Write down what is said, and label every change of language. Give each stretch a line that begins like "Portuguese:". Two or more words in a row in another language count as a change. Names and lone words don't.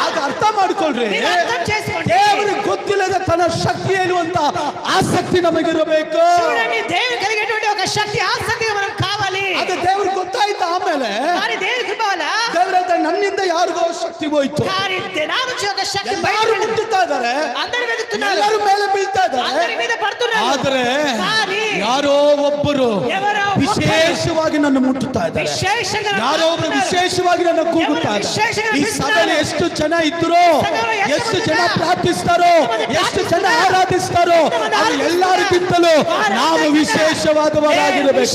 Kannada: ಅರ್ಥ ಮಾಡ್ಕೊಳ್ರಿ.
Telugu: మీరు అర్థం చేసుకోండి.
Kannada: ದೇವರಿಗೆ ಗೊತ್ತಿಲ್ಲದ ತನ್ನ ಶಕ್ತಿ ಏನು ಅಂತ ಆಸಕ್ತಿ ನಮಗಿರಬೇಕು.
Telugu: చూడండి, దేవుడు కలిగేటువంటి ఒక శక్తి ఆసక్తి మనకు కావాలి.
Kannada: ಅದು ದೇವ್ರಿಗೆ ಗೊತ್ತಾಯ್ತು. ಆಮೇಲೆ
Telugu: కానీ దేవుడి కృప వల్ల
Kannada: ದೇವರ ನನ್ನಿಂದ ಯಾರಿಗೋ ಶಕ್ತಿ ಹೋಯ್ತು.
Telugu: కానీ నా నుంచి ఒక శక్తి
Kannada: ಎಲ್ಲರೂ ಮುಟ್ಟುತ್ತಾ ಇದ್ದಾರೆ,
Telugu: అందరి వెతుకుతున్నారు,
Kannada: ಎಲ್ಲರೂ ಮೇಲೆ ಬೀಳ್ತಾ ಇದ್ದಾರೆ.
Telugu: అందరి మీద పడుతున్నారు.
Kannada: ಆದರೆ
Telugu: కానీ
Kannada: ಯಾರೋ ಒಬ್ಬರು
Telugu: ఎవరో
Kannada: ವಿಶೇಷವಾಗಿ ನನ್ನ ಮುಟ್ಟುತ್ತಾ ಇದ್ದಾರೆ.
Telugu: ವಿಶೇಷಂగా
Kannada: ಯಾರೋ ಒಬ್ಬರು ವಿಶೇಷವಾಗಿ ನನ್ನ ಕೂಗುತ್ತಾ ಇದ್ದಾರೆ. ಈ ಸಭೆಯಲ್ಲಿ ಎಷ್ಟು ಜನ ಇದ್ರು, ಎಷ್ಟು ಜನ ಪ್ರಾರ್ಥಿಸ್ತಾರೋ, ಎಷ್ಟು ಜನ ಆರಾಧಿಸ್ತಾರೋ, ಅದು ಎಲ್ಲರಿಗಿಂತಲೂ ನಾವು ವಿಶೇಷವಾದವರಾಗಿರಬೇಕು.